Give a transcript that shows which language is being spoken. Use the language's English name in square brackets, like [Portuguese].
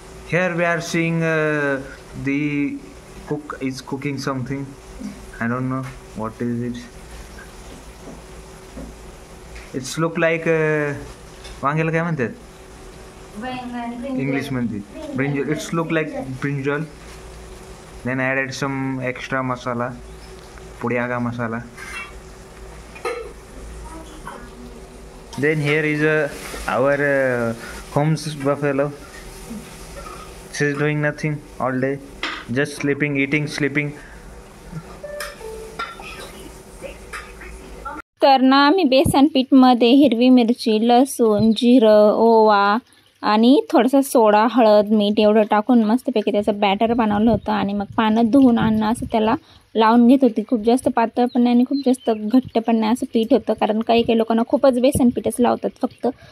[English] Here we are seeing the cook is cooking something. I don't know what is it. It's look like [Marathi] वांग्याला काय म्हणतात English मध्ये? [English] Brinjal. It's look like brinjal. Then I added some extra masala, pudiaga masala. Then here is our home's buffalo. She's doing nothing all day, just sleeping, eating, sleeping. [Marathi] तर ना मी बेसन पीठमध्ये हिरवी मिरची, लसूण, जिरं, ओवा आणि थोडासा सोडा, हळद, मीठ एवढं टाकून मस्तपैकी त्याचं बॅटर बनवलं होतं. आणि मग पाण्यात धुवून आणणं असं त्याला लावून घेत होती. खूप जास्त पातळ पण नाही आणि खूप जास्त घट्ट पण नाही असं पीठ होतं, कारण काही लोकांना खूपच बेसन पीठच लावतात फक्त.